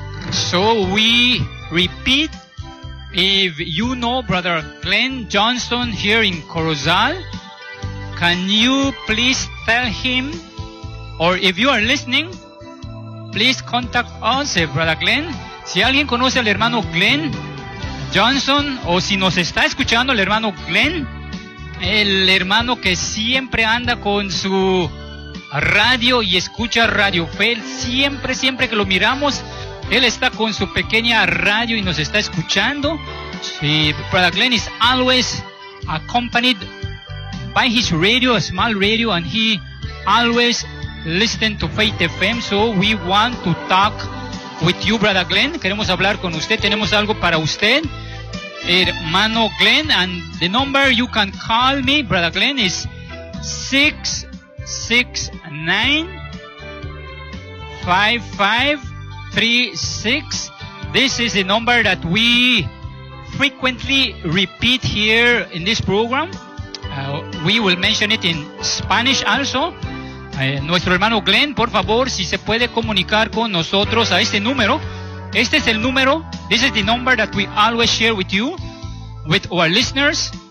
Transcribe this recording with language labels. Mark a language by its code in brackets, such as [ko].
[en] So we repeat, if you know Brother Glenn Johnson here in Corozal, can you please tell him, or if you are listening, please contact us, Brother Glenn. [es] Si alguien conoce al hermano Glenn Johnson, o si nos está escuchando el hermano Glenn, el hermano que siempre anda con su radio y escucha Radio Fe, siempre que lo miramos, él está con su pequeña radio y nos está escuchando. Sí, [en] Brother Glenn is always accompanied by his radio, a small radio, and he always listen to Faith FM. So we want to talk with you, Brother Glenn. [es] Queremos hablar con usted. Tenemos algo para usted, hermano Glenn. [en] And the number you can call me, Brother Glenn, is 669-5536. This is the number that we frequently repeat here in this program. We will mention it in Spanish also. [es] Nuestro hermano Glenn, por favor, si se puede comunicar con nosotros a este número. Este es el número. [en] This is the number that we always share with you, with our listeners.